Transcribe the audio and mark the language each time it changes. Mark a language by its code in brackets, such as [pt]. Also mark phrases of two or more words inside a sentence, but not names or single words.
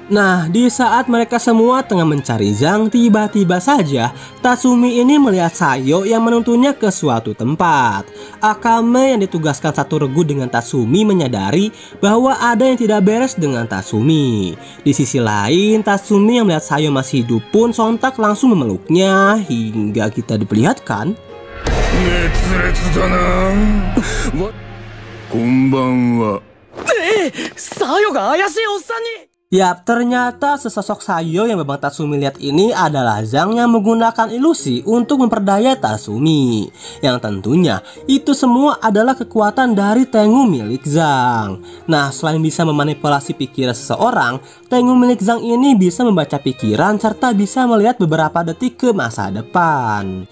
[id] Nah, di saat mereka semua tengah mencari Zhang, tiba-tiba saja Tatsumi ini melihat Sayo yang menuntunnya ke suatu tempat. Akame yang ditugaskan satu regu dengan Tatsumi menyadari bahwa ada yang tidak beres dengan Tatsumi. Di sisi lain, Tatsumi yang melihat Sayo masih hidup pun sontak langsung memeluknya hingga kita diperlihatkan. [ja] サヨが怪しいおっさんに [id] Yap, ternyata sesosok Sayo yang Babang Tatsumi lihat ini adalah Zhang yang menggunakan ilusi untuk memperdaya Tatsumi. Yang tentunya itu semua adalah kekuatan dari Tengu milik Zhang. Nah, selain bisa memanipulasi pikiran seseorang, Tengu milik Zhang ini bisa membaca pikiran serta bisa melihat beberapa detik ke masa depan.